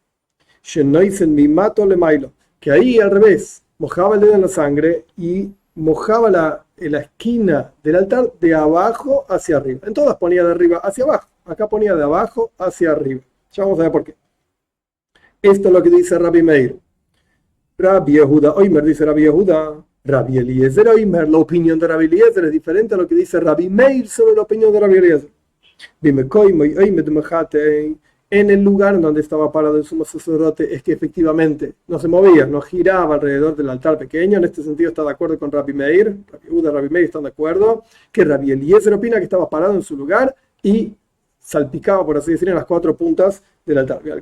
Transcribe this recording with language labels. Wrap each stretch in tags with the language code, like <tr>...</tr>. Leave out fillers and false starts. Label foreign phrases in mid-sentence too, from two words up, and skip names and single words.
<es>Que ahí al revés, mojaba el dedo en la sangre y mojaba la esquina del altar de abajo hacia arriba. En todas ponía de arriba hacia abajo. Acá ponía de abajo hacia arriba. Ya vamos a ver por qué. Esto es lo que dice Rabbi Meir. Rabbi Yehuda Oimer dice Rabbi Yehuda. Rabbi Eliezer Oimer, la opinión de Rabbi Eliezer es diferente a lo que dice Rabbi Meir sobre la opinión de Rabbi Eliezer. En el lugar donde estaba parado el sumo sacerdote es que efectivamente no se movía, no giraba alrededor del altar pequeño. En este sentido está de acuerdo con Rabbi Meir. Rabbi Yehuda y Rabbi Meir están de acuerdo que Rabbi Eliezer opina que estaba parado en su lugar y salpicaba, por así decir, en las 4 puntas del altar.</es>